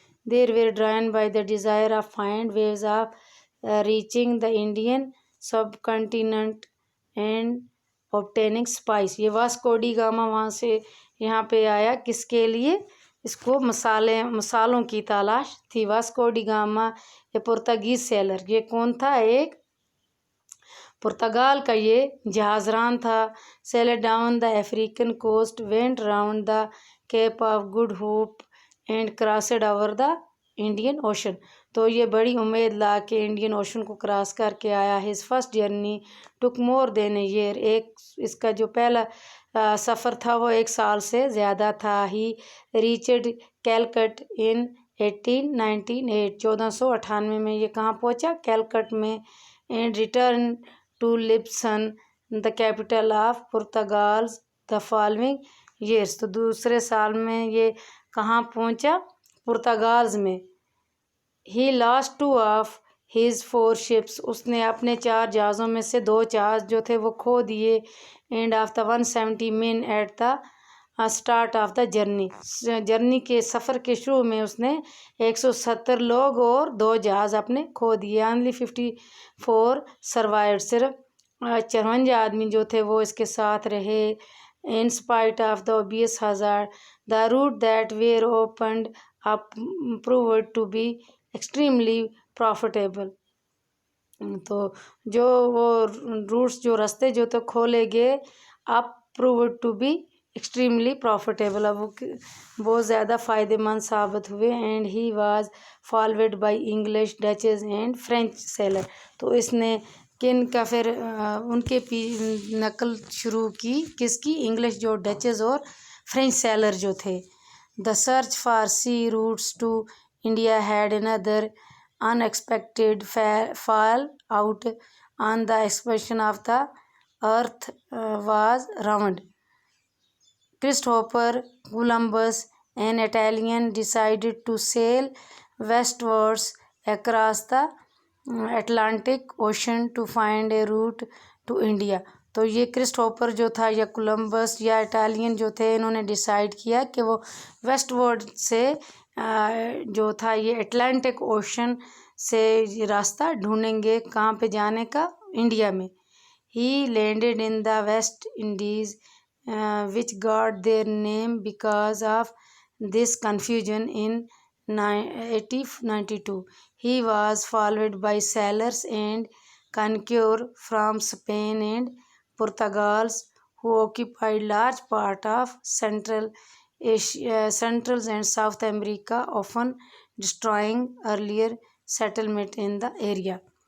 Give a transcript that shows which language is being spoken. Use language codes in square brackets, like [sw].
[en] They were driven by the desire of find ways of reaching the Indian subcontinent and obtaining spice. [ur] یہ Vasco D Gama وہاں سے یہاں پہ آیا کس کے لیے؟ اس کو مسالوں کی تلاش تھی. واسکو ڈی گاما یہ پرتگیز سیلر. یہ کون تھا؟ ایک پرتگال کا یہ جہاز ران تھا. [en] Sailed down the African coast went round the Cape of Good Hope and crossed over the Indian Ocean. [ur] تو یہ بڑی امید لا کے انڈین اوشن کو کراس کر کے آیا. [en] His first journey took more than a year. [ur] اس کا جو پہلا سفر تھا وہ 1 سال سے زیادہ تھا. [en] He reached Calicut in 1898. [ur] 1498 میں یہ کہاں پہنچا؟ کیلکٹ میں. [en] And return to Lisbon the capital of Portugal's the following years. [ur] تو دوسرے سال میں یہ کہاں پہنچا؟ پرتگالز میں. [en] He lost 2 of his 4 ships. [ur] اس نے اپنے 4 جہازوں میں سے 2 جہاز جو تھے وہ کھو دیے. [en] and of the 170 men at the start of the journey [ur] کے سفر کے شروع میں اس نے 170 لوگ اور 2 جہاز اپنے کھو دیے. [en] Only 54 survived. [ur] صرف 54 آدمی جو تھے وہ اس کے ساتھ رہے. [en] In spite of the obvious hazard The route that were opened up proved to be extremely profitable. [ur] تو جو وہ روٹس جو راستے جو تو کھولے گئے اب [en] proved to be extremely profitable، [ur] اب وہ بہت زیادہ فائدہ مند ثابت ہوئے. [en] And he was followed by English, Dutch and French sailor. [ur] تو اس نے کن کا پھر ان کے نقل شروع کی، کس کی؟ انگلش جو ڈچز اور فرینچ سیلر جو تھے. [en] The search for sea routes to India had another unexpected fall out on the expansion of the earth was round. Christopher Columbus, an Italian, decided to sail westwards across the Atlantic Ocean to find a route to India. [ur] تو یہ Christopher جو تھا یا Columbus یا Italian جو تھے، انہوں نے ڈیسائیڈ کیا کہ وہ ویسٹ ورڈ سے جو تھا یہ اٹلانٹک اوشن سے یہ راستہ ڈھونڈیں گے، کہاں پہ جانے کا؟ انڈیا میں. [en] He landed in the West Indies which got their name because of this confusion in 1892. He was followed by sailors and conquerors from Spain and Portugal who occupied large part of Central and South America, often destroying earlier settlement in the area.